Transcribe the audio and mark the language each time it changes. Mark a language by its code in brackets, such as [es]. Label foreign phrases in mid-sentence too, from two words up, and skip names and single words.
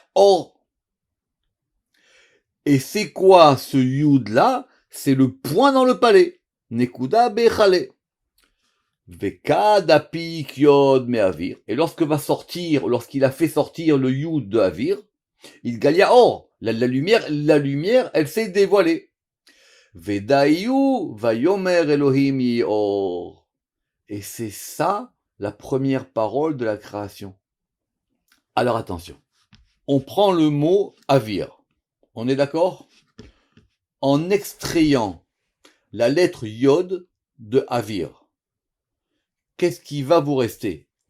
[fr] Or, et c'est quoi ce yud-là? C'est le point dans le palais. [arc] נקודה בהיכלא. וכד אפיק יוד מאויר. [fr] Et lorsqu'il a fait sortir le yud de avir, il [arc] אתגליא אור. [fr] La lumière, elle s'est dévoilée. [he] ודאיהו ויאמר אלהים יהי אור. [fr] Et c'est ça la première parole de la création. Alors attention. On prend le mot avir. On est d'accord? En extrayant la lettre yod de avir, qu'est-ce qui va vous rester?